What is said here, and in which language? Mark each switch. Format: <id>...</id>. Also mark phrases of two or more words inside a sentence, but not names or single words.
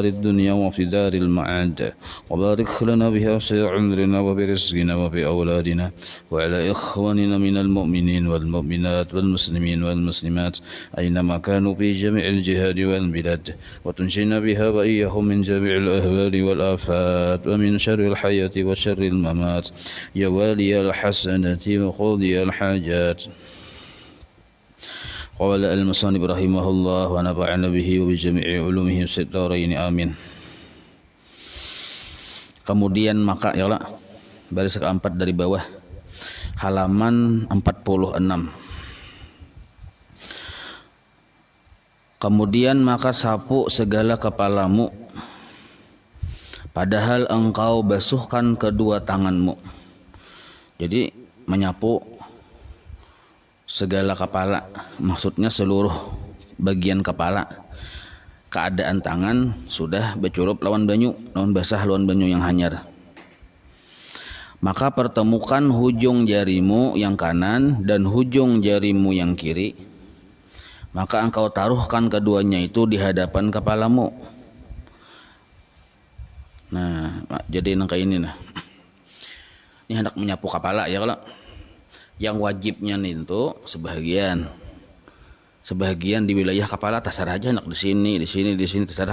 <ar>الدنيا وفي دار المعاد وبارك لنا بها في عمرنا وبرزقنا وبأولادنا وعلى إخواننا من المؤمنين والمؤمنات والمسلمين والمسلمات أينما كانوا في جميع الجهاد والبلاد وتنجينا بها وإياهم من جميع الأهوال والآفات ومن شر الحياة وشر الممات يا والي الحسنة وقاضي الحاجات. قال المصنف رحمه الله ونفعنا به وبجميع علومه في الدارين amin.</ar> <id>Kemudian maka</id> <ar>يا الله,</ar> <id>baris keempat dari bawah halaman 46. Kemudian maka sapu segala kepalamu padahal engkau basuhkan kedua tanganmu. Jadi menyapu segala kepala, maksudnya seluruh bagian kepala. Keadaan tangan sudah bercurup</id> <bjn>lawan banyu, lawan basah lawan banyu yang hanyar.</bjn> <id>Maka pertemukan hujung jarimu yang kanan dan hujung jarimu yang kiri. Maka engkau taruhkan keduanya itu di hadapan kepalamu. Nah, jadi nangka ini nah. Ini hendak menyapu kepala ya kalau yang wajibnya itu sebagian di wilayah kepala terserah aja hendak di sini terserah.</id>